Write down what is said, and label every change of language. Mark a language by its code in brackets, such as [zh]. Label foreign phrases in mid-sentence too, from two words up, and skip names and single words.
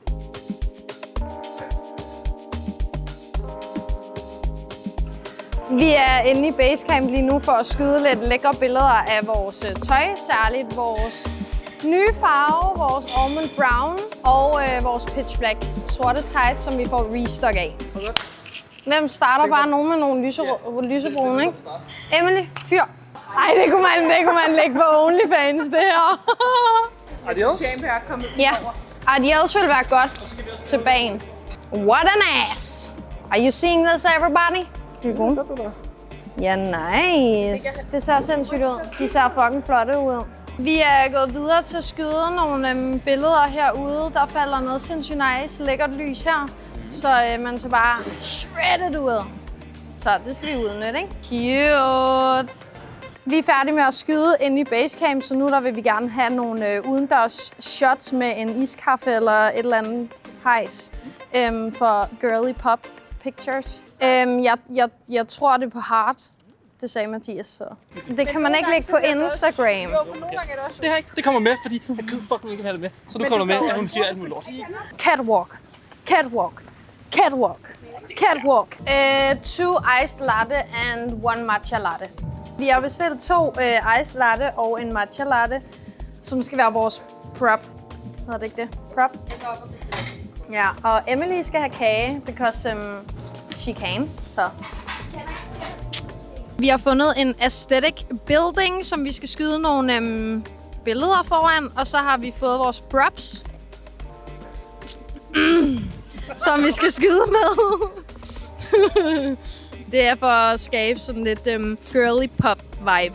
[da] Vi er inde i Basecamp lige nu for at skyde lidt lækre billeder af vores tøj, særligt vores nye farve, vores [en] almond brown [da] og vores [en] pitch black [da] sorte tights, som vi får restock af. Hvem starter? Bare nogen med nogle lysebrune, ikke? Emily, fyr. Ej, det kunne man lægge på OnlyFans, det her. Adios. Ja, adios vil være godt til bagen. [en] What an ass! Are you seeing this, everybody? [da] Ja, nice. Det ser sindssygt ud. De ser fucking flotte ud. Vi er gået videre til at skyde nogle billeder herude. Der falder noget sindssygt nice, lækkert lys her. Så man ser bare shredded ud. Så det skal vi udnytte, ikke? [en] Cute! [da] Vi er færdige med at skyde inde i Basecamp, så nu der vil vi gerne have nogle udendørs shots med en iskaffe eller et eller andet hejs for [en] girly pop pictures. [da] Jeg tror det er på heart. Det sagde Mathias, så. Det kan man ikke lægge på Instagram. Det her ikke. Det kommer med, fordi jeg kan fucking ikke have det med. Så nu kommer med, at hun siger alt muligt lort. Catwalk. Catwalk. Catwalk. Catwalk. [en] 2 iced latte and 1 matcha latte. [da] Vi har bestilt 2 [en] iced latte [da] og en [en] matcha latte, [da] som skal være vores prop. Hedder det ikke det? Prop? Ja, og Emily skal have kage, [en] because she can, [da] så. Vi har fundet en [en] aesthetic building, [da] som vi skal skyde nogle billeder foran, og så har vi fået vores props, som vi skal skyde med. Det er for at skabe sådan lidt [en] girly pop vibe.